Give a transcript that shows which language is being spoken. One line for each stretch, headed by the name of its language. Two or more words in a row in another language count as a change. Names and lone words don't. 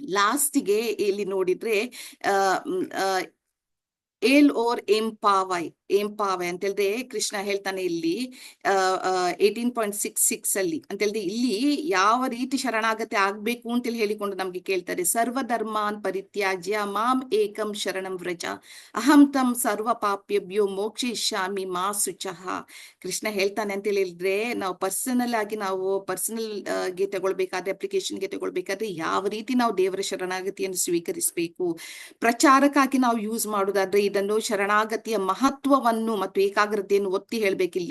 Kannada: ಲಾಸ್ಟಿಗೆ ಇಲ್ಲಿ ನೋಡಿದ್ರೆ ಆ ಮ್, ಆ,
Tamil: ஏல் ஓர் எம்பாவாய்
Kannada: ಅಂತ ಹೇಳಿದ್ರೆ ಕೃಷ್ಣ ಹೇಳ್ತಾನೆ ಇಲ್ಲಿ 18.66 ಅಲ್ಲಿ ಅಂತ ಹೇಳಿದ್ರೆ ಇಲ್ಲಿ ಯಾವ ರೀತಿ ಶರಣಾಗತಿ ಆಗ್ಬೇಕು ಅಂತೇಳಿ ಹೇಳಿಕೊಂಡು ನಮ್ಗೆ ಕೇಳ್ತಾರೆ.
Sanskrit: ಸರ್ವಧರ್ಮಾನ್ ಪರಿತ್ಯಾಜ್ಯ ಮಾಂ ಏಕಂ ಶರಣಂ ವ್ರಜ ಅಹಂ ತಂ ಸರ್ವ ಪಾಪ್ಯಭ್ಯೋ ಮೋಕ್ಷಯಿಷ್ಯಾಮಿ ಮಾ ಶುಚಃ.
Kannada: ಕೃಷ್ಣ ಹೇಳ್ತಾನೆ ಅಂತ ಹೇಳಿದ್ರೆ ನಾವು ಪರ್ಸನಲ್ ಗೆ ತಗೊಳ್ಬೇಕಾದ್ರೆ, ಅಪ್ಲಿಕೇಶನ್ಗೆ ತಗೊಳ್ಬೇಕಾದ್ರೆ ಯಾವ ರೀತಿ ನಾವು ದೇವರ ಶರಣಾಗತಿಯನ್ನು ಸ್ವೀಕರಿಸಬೇಕು, ಪ್ರಚಾರಕ್ಕಾಗಿ ನಾವು ಯೂಸ್ ಮಾಡುವುದಾದ್ರೆ ಇದನ್ನು ಶರಣಾಗತಿಯ ಮಹತ್ವವನ್ನು ಮತ್ತು ಏಕಾಗ್ರತೆಯನ್ನು ಒತ್ತಿ ಹೇಳ್ಬೇಕಿಲ್ಲಿ.